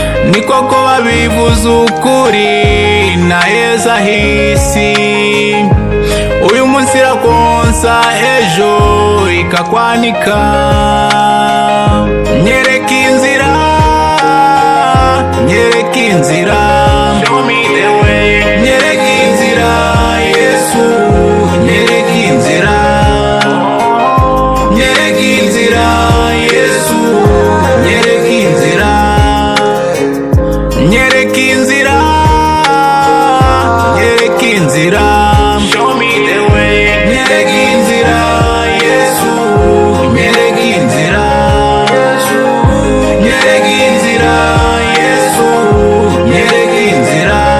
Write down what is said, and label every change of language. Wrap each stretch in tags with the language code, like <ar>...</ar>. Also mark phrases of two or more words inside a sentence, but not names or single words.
<rw>Ni koko babivuze ukuri, na heza hisi. Uyu munsi irakonsa, ejo ikakwanika. Nyereka inzira, nyereka inzira.</rw> <en>Show me the way.</en> <rw>Nyereka inzira, Yesu, nyereka inzira. Nyereka inzira, Yesu, nyereka inzira. Nyereka inzira, nyereka inzira.</rw> <en>Show me the way.</en> <rw>Nyereka inzira, Yesu, nyereka inzira. Nyereka inzira, Yesu, nyereka inzira.</rw>